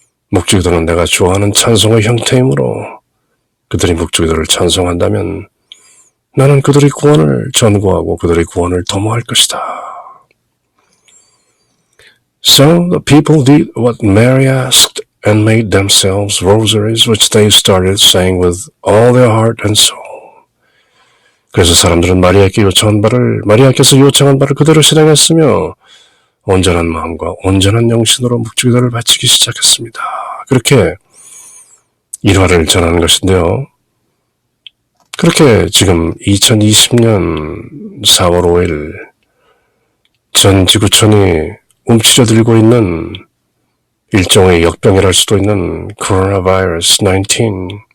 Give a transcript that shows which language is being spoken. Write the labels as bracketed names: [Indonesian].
[Korean] 묵주기도는 내가 좋아하는 찬송의 형태이므로 그들이 묵주기도를 찬송한다면 나는 그들의 구원을 전구하고 그들의 구원을 도모할 것이다. [English] So the people did what Mary asked and made themselves rosaries which they started saying with all their heart and soul. [Korean] 그래서 사람들은 마리아께서 요청한 바를 그대로 실행했으며 온전한 마음과 온전한 영신으로 묵주기도를 바치기 시작했습니다. 그렇게 일화를 전하는 것인데요. 그렇게 지금 2020년 4월 5일 전 지구촌이 움츠러들고 있는 일종의 역병이랄 수도 있는 코로나 바이러스 19.